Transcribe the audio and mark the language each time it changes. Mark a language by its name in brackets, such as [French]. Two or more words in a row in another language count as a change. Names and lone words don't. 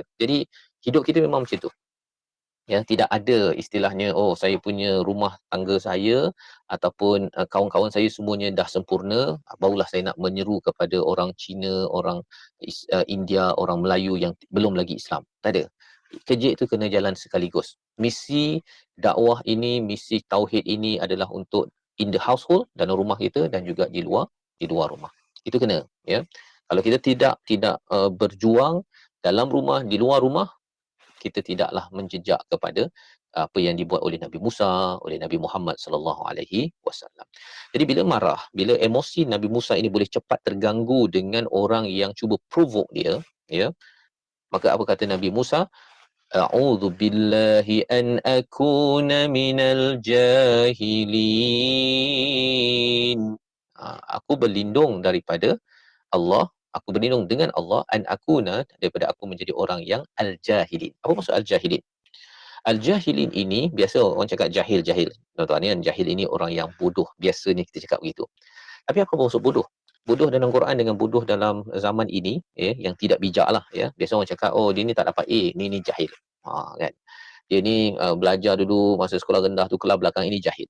[Malay] Jadi hidup kita memang macam tu. Ya, tidak ada istilahnya saya punya rumah tangga saya ataupun kawan-kawan saya semuanya dah sempurna, barulah saya nak menyeru kepada orang Cina, orang India, orang Melayu yang belum lagi Islam. Tak ada. Kerja itu kena jalan sekaligus. Misi dakwah ini, misi tauhid ini adalah untuk [English] in the household, [Malay] dalam rumah kita, dan juga di luar rumah. Itu kena, ya. Kalau kita tidak berjuang dalam rumah, di luar rumah, kita tidaklah menjejak kepada apa yang dibuat oleh Nabi Musa, oleh Nabi Muhammad [Arabic] صلى الله عليه وسلم. [Malay] Jadi bila marah, bila emosi Nabi Musa ini boleh cepat terganggu dengan orang yang cuba provoke dia, ya. Maka apa kata Nabi Musa? [Arabic] أعوذ بالله أن أكون من الجاهلين. [Malay] Aku berlindung daripada Allah, aku berlindung dengan Allah [Arabic] أن أكون, [Malay] daripada aku menjadi orang yang al-jahilin. Apa maksud al-jahilin? Al-jahilin ini biasa orang cakap jahil. Tuan-tuan, ni jahil ini orang yang bodoh. Biasanya kita cakap begitu. Tapi apa maksud bodoh? Bodoh dalam Quran dengan bodoh dalam zaman ini, yang tidak bijak lah, ya. Biasa orang cakap dia ni tak dapat A, ni jahil. Kan. Dia ni belajar dulu masa sekolah rendah tu, kelas belakang ini jahil.